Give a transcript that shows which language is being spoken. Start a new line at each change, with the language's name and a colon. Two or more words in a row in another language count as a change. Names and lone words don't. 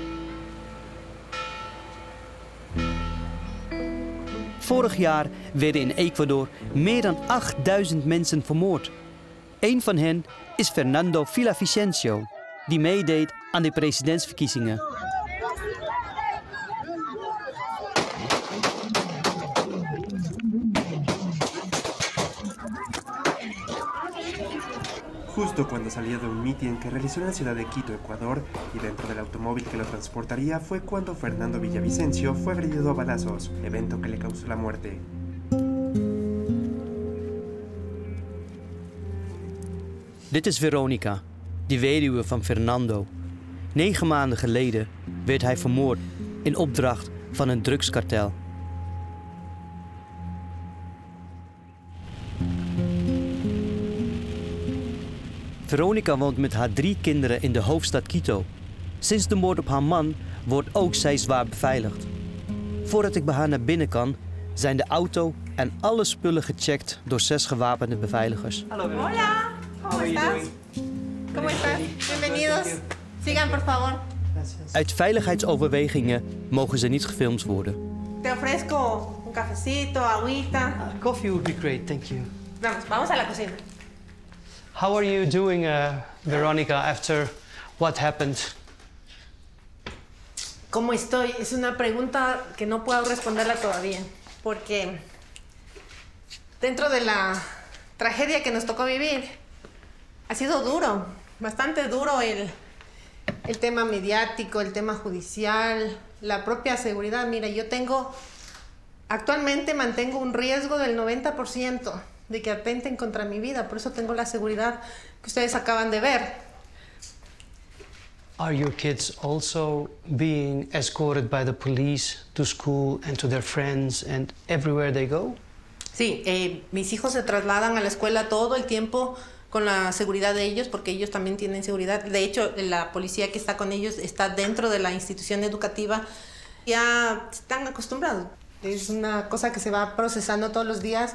Dutch: Vorig jaar werden in Ecuador meer dan 8000 mensen vermoord. Eén van hen is Fernando Villavicencio, die meedeed aan de presidentsverkiezingen.
Spanish: Justo cuando salía de un mitin que realizó en la ciudad de Quito, Ecuador, y dentro del automóvil que lo transportaría fue cuando Fernando Villavicencio fue agredido a balazos, evento que le causó la muerte.
Dutch: Dit is Veronica, de weduwe van Fernando. 9 maanden geleden werd hij vermoord in opdracht van een drugskartel. Veronica woont met haar 3 kinderen in de hoofdstad Quito. Sinds de moord op haar man wordt ook zij zwaar beveiligd. Voordat ik bij haar naar binnen kan, zijn de auto en alle spullen gecheckt door 6 gewapende beveiligers.
Spanish: Hola, ¿cómo estás? ¿Cómo estás? Bienvenidos. Sigan, por favor.
Dutch: Uit veiligheidsoverwegingen mogen ze niet gefilmd worden.
Spanish: Te ofrezco un cafecito, agüita.
English: Coffee would be great, thank you.
Spanish: Vamos a la cocina.
English: How are you doing, Veronica, after what happened?
Spanish: ¿Cómo estoy? Es una pregunta que no puedo responderla todavía, porque dentro de la tragedia que nos tocó vivir, ha sido duro, bastante duro el tema mediático, el tema judicial, la propia seguridad. Mira, actualmente mantengo un riesgo del 90% de que atenten contra mi vida, por eso tengo la seguridad que ustedes acaban de ver.
English: Are your kids also being escorted by the police to school and to their friends and everywhere they go?
Spanish: Sí, mis hijos se trasladan a la escuela todo el tiempo con la seguridad de ellos, porque ellos también tienen seguridad. De hecho, la policía que está con ellos está dentro de la institución educativa. Ya están acostumbrados. Es una cosa que se va procesando todos los días.